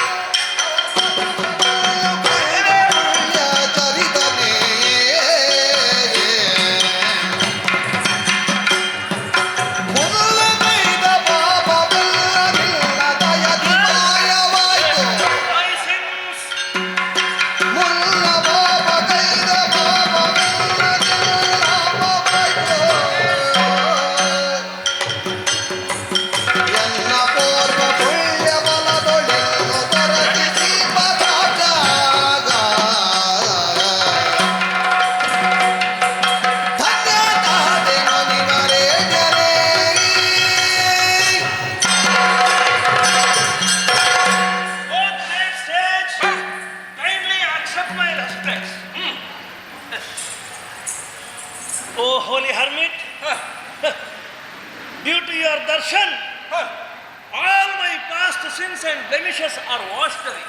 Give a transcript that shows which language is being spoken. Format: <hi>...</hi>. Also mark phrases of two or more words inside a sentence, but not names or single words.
<kn>ಚರಿತನೇ ಮೊದಲನೆಯ ಪಾಪವೆಲ್ಲವಿಲ್ಲ ದಯದಿ ಮಾಯವಾಯಿತು</kn> <en>My sins,</en> <kn>ಮುಲ್ಲ ಪಾಪಗೈದ ಪಾಪವೆಲ್ಲವಿಲ್ಲ ಪಾಪವಾಯಿತು ಎನ್ನ ಪೂರ್ವ ಪುಣ್ಯ ಬಲದೊಳೆಯನ್ನು ದೊರಕಿಸಿ ಪದಾರ್ಥ ಧನ್ಯನಾದೆ ಮುನಿವರೇಣ್ಯನೇ</kn> <en>oh great sage, kindly accept my respects. Oh holy hermit, due to your darshan, all my past sins and blemishes are washed away.</en>